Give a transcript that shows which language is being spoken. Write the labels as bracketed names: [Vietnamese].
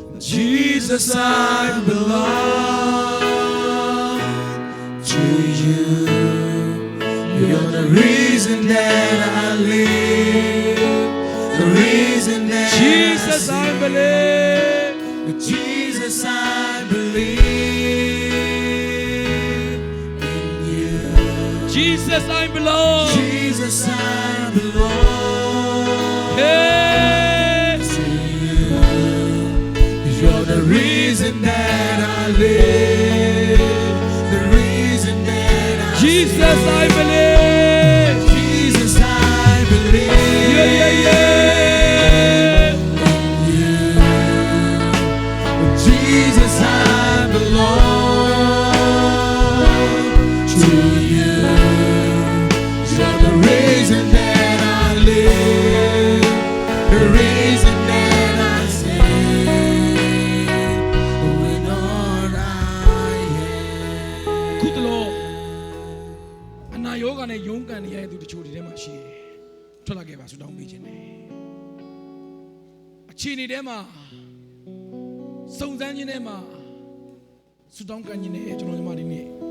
[English] Jesus I belong to you You're the reason that I live The reason that Jesus I believe Jesus I believe in you Jesus I belong Jesus I belong hey. to you You're the reason that I live The reason that I Jesus I believe Jesus I believe yeah yeah yeah Jesus, I belong to you. You're the reason that I live, the reason that I sing when all I am. [Burmese] ခုတလို့အနာယောဂနဲ့ယုံကန်နေရတဲ့သူတချို့ဒီထဲမှာရှိတယ်။ထွက်လာခဲ့ပါဆုတောင်းပေးခြင်းနဲ့အခြေအနေထဲမှာစုံစမ်းခြင်းထဲမှာဆူတောင်းကမ်းခြင်းနဲ့ကျွန်တော်ညီမဒီနေ့